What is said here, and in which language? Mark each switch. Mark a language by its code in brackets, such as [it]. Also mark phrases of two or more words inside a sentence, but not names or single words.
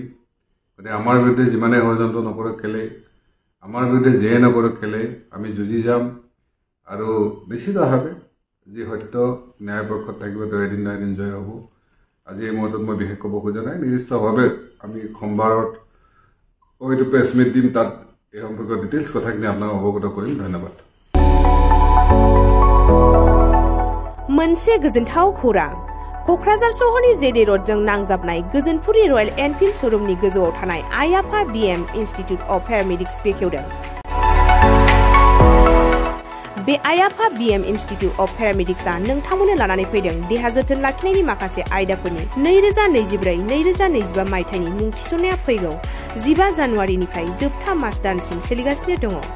[as] গতিকে আমাৰ বিৰুদ্ধে যিমানে ষড়যন্ত্ৰ নকৰক কেলে, আমাৰ বিৰুদ্ধে যিয়ে নকৰক কেলে আমি যুঁজি যাম। আৰু নিশ্চিতভাৱে যি সত্য ন্যায় পক্ষত থাকিব তেওঁ এদিন নহয় এদিন জয় হ'ব। আজি এই মুহূৰ্তত মই বিশেষ ক'ব খোজা নাই, নিশ্চিতভাৱে আমি সোমবাৰত এইটো প্ৰেছ মিট দিম, তাত এই সম্পৰ্কীয় ডিটেইলছ কথাখিনি আপোনাক অৱগত কৰিম। ধন্যবাদ। [brx] मोनसे गोजोनथाव खौरां। क'क्राझार सहरनि जेडे र'डजों नांजाबनाय गोजोनपुरी रयेल एनफिल्ड श'रुमनि गोजौआव थानाय आयाफा BM इन्स्टिट्युट अफ पेरामेडिक्स बेखेवदों। बे आयाफा BM इन्स्टिट्युट अफ पेरामेडिक्सआ नोंथांमोननो लानानै फैदों देहा जोथोन लाखिनायनि माखासे आयदाफोरनि 2024-2025 मायथाइनि मुं थिसननाया फैगौ 15 जानुवारिनिफ्राय जोबथा मार्च दानसिम सोलिगासिनो दङ।